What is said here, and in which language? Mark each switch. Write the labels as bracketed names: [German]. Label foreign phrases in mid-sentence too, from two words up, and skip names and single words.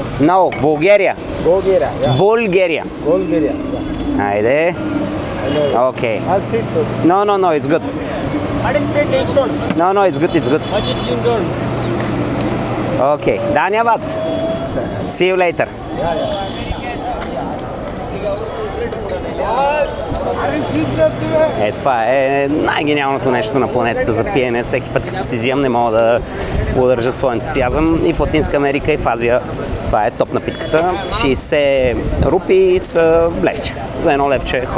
[English] No, Bulgaria. Bulgaria. Yeah. Bulgaria. Bulgaria. Yeah. Haydi. Okay. I'll see it. No, it's good. What is paid each roll? No, it's good, it's good. What is in roll? Okay. Dhanyavad. See you later. [Bulgarian] Това е най-гениалното нещо на планетата за пиене. Всеки път, като си взимам, не мога да удържа своя ентусиазъм. И в Латинска Америка, и в Азия това е топ напитката. 60 рупи с левче. За едно левче, хоп.